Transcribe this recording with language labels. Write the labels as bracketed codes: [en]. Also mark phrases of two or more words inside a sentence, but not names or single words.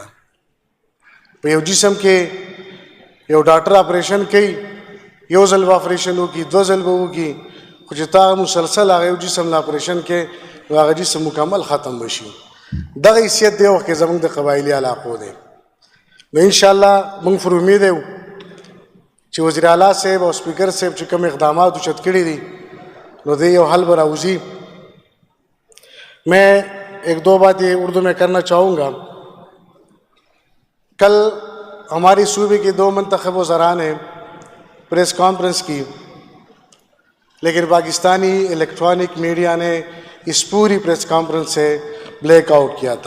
[ps] په یو جسم کې یو ډاکټر اپریشن کوي، یو ځل به اپریشن وکړي، 2 ځل به وکړي، خو چې تا مسلسل هغه یو جسم له اپریشن کې نو هغه جسم مکمل ختم بشي. دغه حیثیت دی وخت کې زموږ د قبایلي علاقو دی. نو انشاءالله موږ پر امید یو چې وزیر اعلیٰ صاحب او سپیکر صاحب چې کوم اقدامات اوچت کړي دي نو دې یو حل به راوځي. [ur] میں ایک دو باتیں اردو میں کرنا چاہوں گا. کل ہماری صوبے کے 2 منتخب وزراء نے پریس کانفرنس کی، لیکن پاکستانی الیکٹرانک میڈیا نے اس پوری پریس کانفرنس سے بلیک آؤٹ کیا تھا.